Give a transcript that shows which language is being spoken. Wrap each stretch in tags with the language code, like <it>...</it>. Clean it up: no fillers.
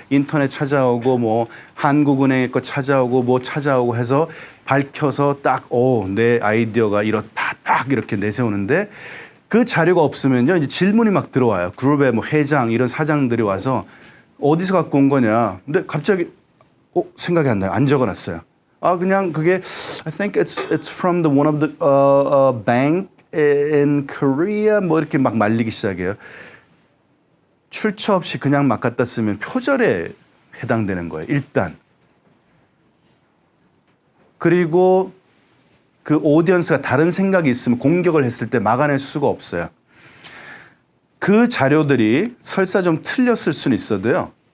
<ko>인터넷 찾아오고 뭐 한국은행의 거 찾아오고 뭐 찾아오고 해서 밝혀서 딱 내 아이디어가 이렇다 딱 이렇게 내세우는데 그 자료가 없으면요 이제 질문이 막 들어와요. 그룹의 뭐 회장 이런 사장들이 와서 어디서 갖고 온 거냐. 근데 갑자기 생각이 안 나요. 안 적어놨어요. 그냥 그게</ko> <en>I think it's from the one of the bank in Korea</en> <ko>뭐 이렇게 막 말리기 시작해요. 출처 없이 그냥 막 갖다 쓰면 표절에 해당되는 거예요. 일단. 그리고 그 오디언스가 다른 생각이 있으면 공격을 했을 때 막아낼 수가 없어요. 그 자료들이 설사 좀 틀렸을 수는 있어도요.</ko>